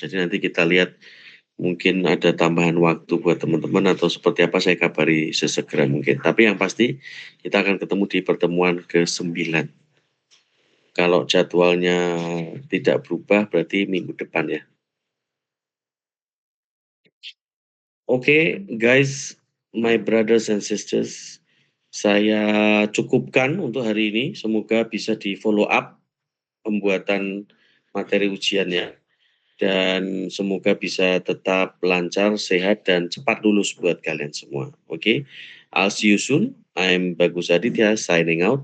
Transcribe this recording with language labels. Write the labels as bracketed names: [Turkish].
[Indonesian] Jadi nanti kita lihat mungkin ada tambahan waktu buat teman-teman atau seperti apa saya kabari sesegera mungkin. Tapi yang pasti kita akan ketemu di pertemuan ke-9. Kalau jadwalnya tidak berubah berarti minggu depan ya. [English] Oke, guys, my brothers and sisters, [Indonesian] saya cukupkan untuk hari ini. Semoga bisa di-follow up pembuatan materi ujiannya. Dan semoga bisa tetap lancar, sehat, dan cepat lulus buat kalian semua. [English] Oke, I'll see you soon. I'm Bagus Aditya, signing out.